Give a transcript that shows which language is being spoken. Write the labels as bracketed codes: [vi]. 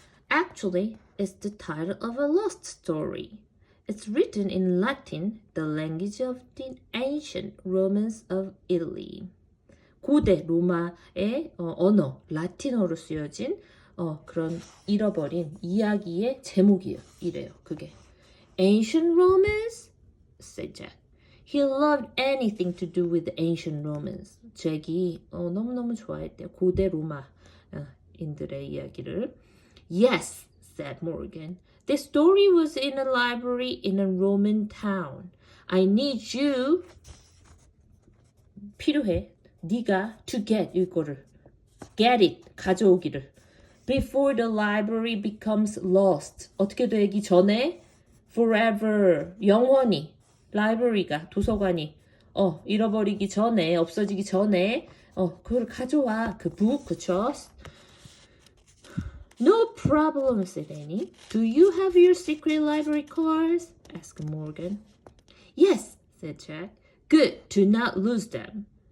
[en] Actually, it's the title of a lost story. It's written in Latin, the language of the ancient Romans of Italy. [ko] 고대 로마의 언어, 라틴어로 쓰여진 그런 잃어버린 이야기의 제목이에요. 이래요. 그게. [en] Ancient Romans? said Jack. He loved anything to do with the ancient Romans. [ko] 잭이 너무너무 좋아했대요. 고대 로마인들의 이야기를. [en] Yes, said Morgan. The story was in a library in a Roman town. I need you. [ko] 필요해. 네가 [en] to get [ko] 이거를. [en] Get it. [ko] 가져오기를. [en] Before the library becomes lost. [ko] 어떻게 되기 전에 forever. 영원히. library가 도서관이 잃어버리기 전에 없어지기 전에 그걸 가져와. 그 book, 그쵸? [en] No problem, said Annie. Do you have your secret library cards? asked Morgan. Yes, said Jack. Good, to not lose them.